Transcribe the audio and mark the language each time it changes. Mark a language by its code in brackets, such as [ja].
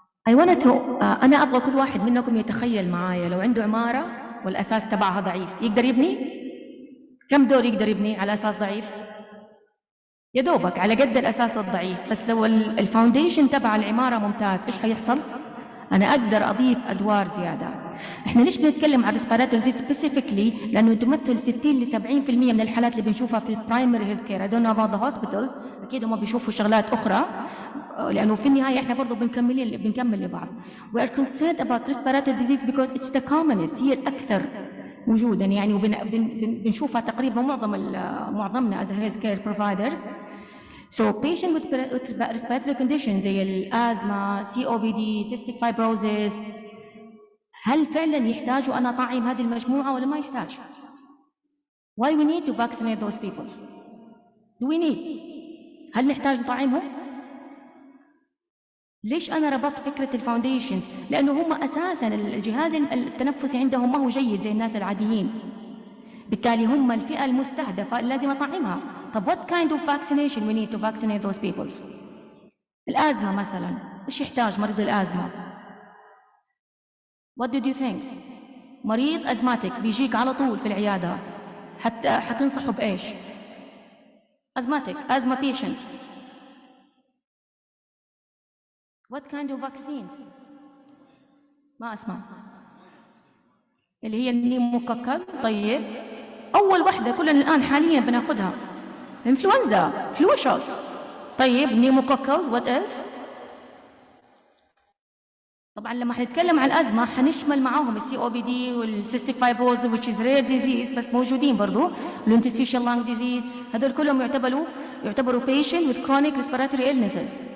[en] I wanted to [ar] أنا أبغى كل واحد منكم يتخيل معايا لو عنده عمارة والأساس تبعها ضعيف، يقدر يبني؟ كم دور يقدر يبني على أساس ضعيف؟ يا دوبك على قد الأساس الضعيف، بس لو الفاونديشن تبع العمارة ممتاز، إيش حيحصل؟ أنا أقدر أضيف أدوار زيادة. إحنا ليش بنتكلم عن [en] respiratory disease specifically؟ [ar] لأنه تمثل 60 ل 70% من الحالات اللي بنشوفها في البرايمري هيلث كير. [en] I don't know about the hospitals، [ar] أكيد هم بيشوفوا شغلات أخرى، لأنه في النهاية إحنا برضو بنكمل لبعض. [en] We are concerned about respiratory disease because it's the commonest، [ar] هي الأكثر وجودا يعني، وبنشوفها تقريبا معظمنا [en] as health care providers. So patient with respiratory conditions [ar] زي الأزمة، COPD، cystic fibrosis، هل فعلا يحتاجوا أنا أطعم هذه المجموعة ولا ما يحتاج؟ [en] Why we need to vaccinate those people? Do we need؟ [ar] هل نحتاج نطعمهم؟ ليش أنا ربطت فكرة الفاونديشن؟ لأنه هم أساساً الجهاز التنفسي عندهم ما هو جيد زي الناس العاديين، بالتالي هم الفئة المستهدفة اللي لازم أطعمها. طب [en] what kind of vaccination we need to vaccinate those people؟ [ar] الأزمة مثلاً، إيش يحتاج مريض الأزمة؟ [en] What did you think؟ [ar] مريض أزماتيك بيجيك على طول في العيادة، حتنصحه بإيش؟ أزماتيك، أزمة patients. [en] What kind of vaccines؟ [ar] ما أسمع. اللي هي النيموكوكال. طيب أول واحدة كلنا الآن حاليا بناخدها إنفلونزا، فلو شوت. طيب نيموكوكال، [en] what else؟ [ar] طبعا لما حنتكلم عن الأزمة حنشمل معاهم COPD والcystic fibrosis [en] which is rare disease، [ar] بس موجودين برضو interstitial lung disease، هذول كلهم يعتبروا [en] patient with chronic respiratory illnesses.